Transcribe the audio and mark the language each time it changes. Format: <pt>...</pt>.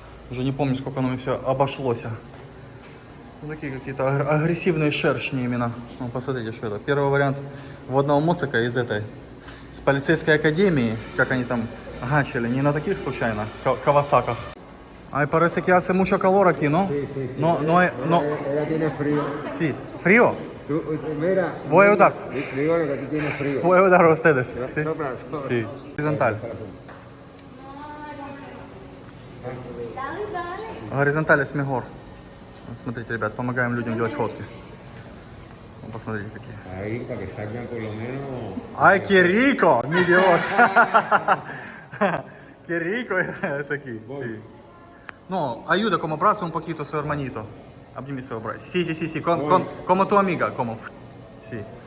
<ru>Уже не помню, сколько оно мне все обошлось. Ну, такие какие-то агрессивные шершни именно. Ну, посмотрите, что это. Первый вариант водного моцика из этой. С полицейской академии. Как они там гачили. Не на таких случайно Кавасаках.</ru> <es>Ay, parece que hace mucho calor aquí, ¿no? Sí, sí, sí. No. Ella tiene frío. Sí. ¿Frío? Tú, mira. Voy a ayudar. Dígale que tú tienes frío. Voy a ayudar a ustedes. ¿Sí? Sopla. Sí.</es> <ru>Горизонталь. Горизонталь</ru> <es>es mejor.</es> <ru>Вот смотрите, ребят, помогаем людям делать фотки. Вот посмотрите какие.</ru> <es>Ahí, para que salgan por lo menos. ¡Ay, qué rico! ¡Mi Dios! ¡Qué rico es aquí! Sí. No, ayuda como abrazo un poquito a su hermanito.</es> <ru>Обними своего брата.</ru> <es>Sí, como tu amiga, como. Sí.</es>